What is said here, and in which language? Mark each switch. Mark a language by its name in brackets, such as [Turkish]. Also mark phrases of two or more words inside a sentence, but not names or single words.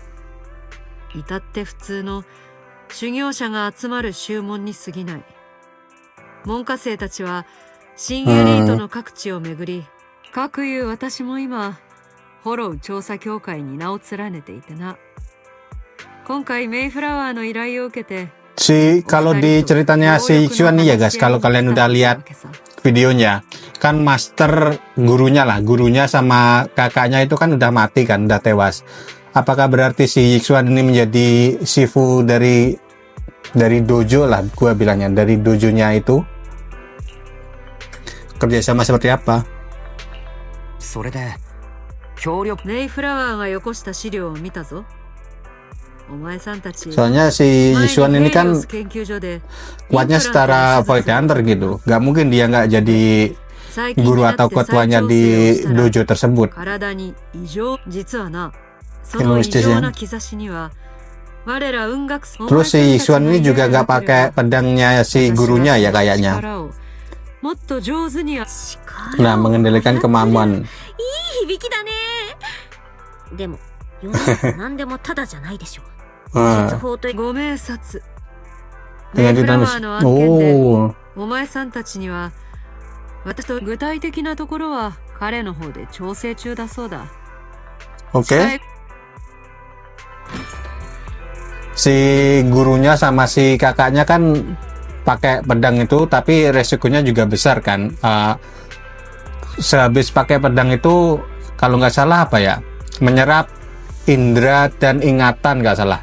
[Japanese] 至って普通の修行者が集まる宗門に過ぎない。門下生たちは新エリートの各地を巡り、かくいう私も今ホロウ調査協会に名を連ねていてな。今回メイフラワーの依頼を受けて、 [Indonesian] Kalau di ceritanya si Yixuan nih ya guys, kalau kalian udah lihat videonya, kan master gurunya sama kakaknya itu kan udah mati kan, udah tewas. Apakah berarti si Yixuan ini menjadi Shifu dari dari dojo lah, gua bilangnya dari dojonya itu kerjasama seperti apa. [Japanese] それで協力メイフラワーがよこした資料を見たぞ。お前さんたち [Indonesian] Soalnya si [Japanese] 前 [Indonesian] Yisuan [Japanese] に [Indonesian] ini [Japanese] ヘリオ [Indonesian] kan [Japanese] ス研究所で [Indonesian] kuatnya secara Void Hunter gitu, nggak mungkin dia nggak jadi [Japanese] 最近に [Indonesian] guru [Japanese] なって [Indonesian] atau [Japanese] 再 [Indonesian] ketuanya [Japanese] 調整を [Indonesian] di [Japanese] したら [Indonesian] dojo tersebut. [Japanese] 体に異常、実はな、その異常な兆しには我ら運学 [Indonesian] Terus si Yisuan ini juga nggak pakai pedangnya si gurunya ya kayaknya. [Japanese] もっと上手に [Indonesian] Nah, mengendalikan kemampuan. [Japanese] いい響きだね。でも世の中何でもただじゃないでしょ。術 Ah, 法とご明察。メ [Indonesian] dengan [Japanese] イフラワー [Indonesian] dinamis. [Japanese] の案件で Oh, お前さんたちには私と具体的なところは彼の方で調整中だそうだ。 [Indonesian] oke. Si gurunya sama si kakaknya kan pakai pedang itu, tapi resikonya juga besar kan. Sehabis pakai pedang itu, kalau nggak salah apa ya, menyerap indera dan ingatan nggak salah.